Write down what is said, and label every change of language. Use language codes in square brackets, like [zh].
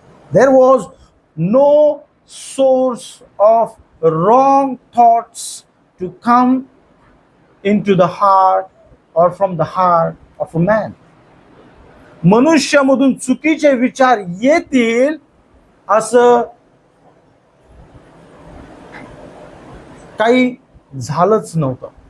[en] There was no source of wrong thoughts to come into the heart or from the heart of a man. [mr] मनुष्यामधून चुकीचे विचार येतील असं काही झालंच नव्हतं.